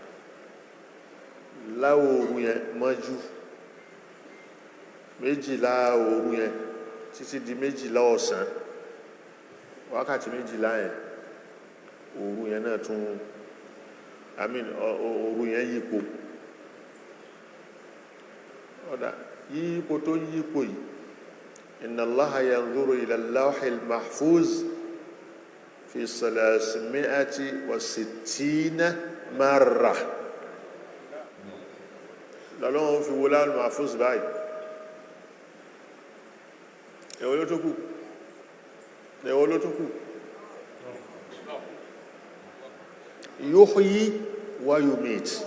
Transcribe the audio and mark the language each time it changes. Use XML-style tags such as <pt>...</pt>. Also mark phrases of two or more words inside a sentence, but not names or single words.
<yo>láwọ̀ òru yẹn mọ́jú méjìlá òru yẹn títí di méjìlá ọ̀sán wákàtí méjìlá yẹn òru yẹn náà tún òru yẹn yípo ọ̀dà yípo tó yípo yìí</yo> <ar>إن الله ينظر إلى اللوح المحفوظ في 360 مرة</ar> <yo>lọ́lọ́wọ́n fi wo láwùl mahfuz báyìí èwo ló tún kù èwo ló tún kù</yo> <ar>يحيي ويميت</ar>